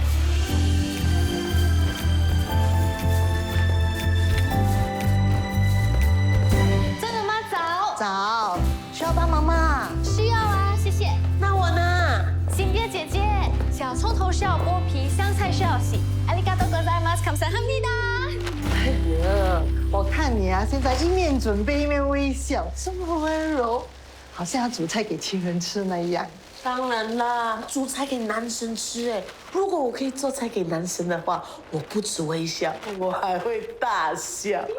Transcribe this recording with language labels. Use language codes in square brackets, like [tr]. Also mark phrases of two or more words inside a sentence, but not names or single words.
[zh] 真的吗？早。早，需要帮忙吗？需要啊，谢谢。那我呢？新月姐姐，小葱头需要剥皮，香菜需要洗。 [ja] ありがとうございます。감사합니다。 [zh] 哎呀，我看你啊，现在一面准备一面微笑，这么温柔，好像要煮菜给情人吃那样。当然啦，煮菜给男生吃哎。如果我可以做菜给男生的话，我不止微笑，我还会大笑。